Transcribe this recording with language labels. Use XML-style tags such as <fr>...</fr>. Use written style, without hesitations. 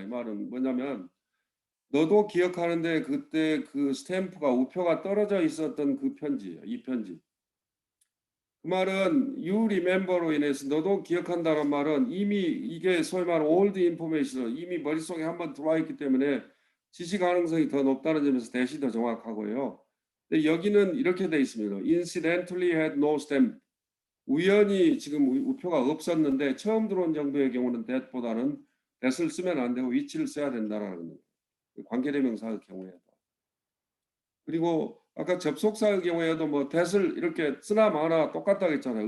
<ko>이 말은 뭐냐면 너도 기억하는데 그때 그 스탬프가 우표가 떨어져 있었던 그 편지예요. 이 편지. 그 말은 you remember로 인해서 너도 기억한다는 말은 이미 이게 소위 말하는</ko> <en>old information</en> <ko>이미 머릿속에 한번 들어와 있기 때문에 지시 가능성이 더 높다는 점에서 대시 더 정확하고요. 근데 여기는 이렇게 돼 있습니다.</ko> <en>Incidentally had no stamp.</en> <ko>우연히 지금 우표가 없었는데 처음 들어온 정도의 경우는 that보다는 that을 쓰면 안 되고 위치를 써야 된다라는 거예요. 관계대명사의 경우에도. 그리고 아까 접속사의 경우에도 뭐 that을 이렇게 쓰나 마나 똑같다고 했잖아요.</ko>